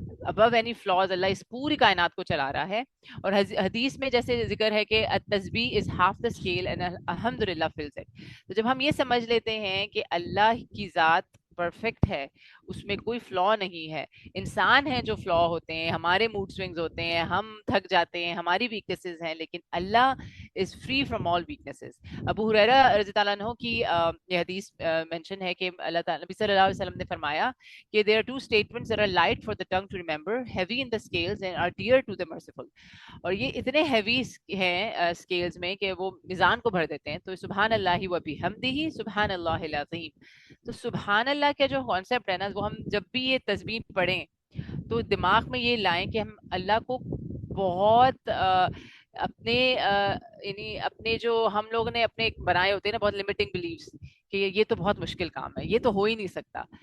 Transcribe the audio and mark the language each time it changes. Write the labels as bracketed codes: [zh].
[en] above any flaws [ur] اللہ اس پوری کائنات کو چلا رہا ہے. اور حدیث میں جیسے ذکر ہے کہ التسبیح از [en] half the scale and [ur] الحمد للہ [en] fills it. [ur] تو جب ہم یہ سمجھ لیتے ہیں کہ اللہ کی ذات پرفیکٹ ہے, اس میں کوئی فلا نہیں ہے, انسان ہیں جو فلا ہوتے ہیں, ہمارے موڈ سوئنگز ہوتے ہیں, ہم تھک جاتے ہیں, ہماری ویکنیسز ہیں, لیکن اللہ [en] Is free from all weaknesses. [ur] ابو ہریرہ رضی اللہ عنہ کی یہ حدیث مینشن ہے کہ اللہ تعالی نبی صلی اللہ علیہ وسلم نے فرمایا کہ [en] there are two statements that are light for the tongue to remember, heavy in the scales and are dear to the merciful. [ur] اور یہ اتنے ہیوی ہیں اسکیلز میں کہ وہ میزان کو بھر دیتے ہیں. تو سبحان اللہ و بحمدہ سبحان اللہ العظیم. تو سبحان اللہ کا جو کانسیپٹ ہے نا, وہ ہم جب بھی یہ تسبیح پڑھیں تو دماغ میں یہ لائیں کہ ہم اللہ کو بہت اپنے یعنی اپنے جو ہم لوگوں نے اپنے بنائے ہوتے ہیں نا بہت لمیٹنگ بلیفس کہ یہ تو بہت مشکل کام ہے, یہ تو ہو ہی نہیں سکتا.